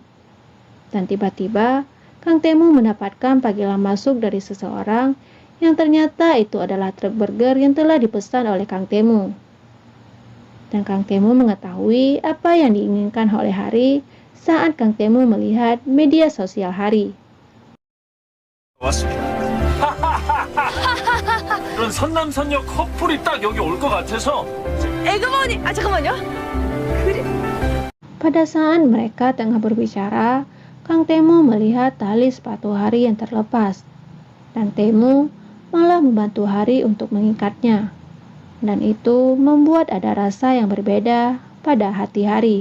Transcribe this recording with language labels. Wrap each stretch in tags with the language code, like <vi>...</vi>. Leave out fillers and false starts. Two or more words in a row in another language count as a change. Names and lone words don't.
<id>Dan tiba-tiba, Kang Temu mendapatkan panggilan masuk dari seseorang yang ternyata itu adalah truk burger yang telah dipesan oleh Kang Temu. Dan Kang Temu mengetahui apa yang diinginkan oleh Hari saat Kang Temu melihat media sosial Hari.</id> <ko>왔습니다. 그런 선남선녀 커플이 딱 여기 올 것 같아서 에그머니, 잠깐만요.</ko> <id>Pada saat mereka tengah berbicara, Kang Temu melihat tali sepatu Hari yang terlepas, dan Temu malah membantu Hari untuk mengikatnya. Dan itu membuat ada rasa yang berbeda pada hati Hari.</id>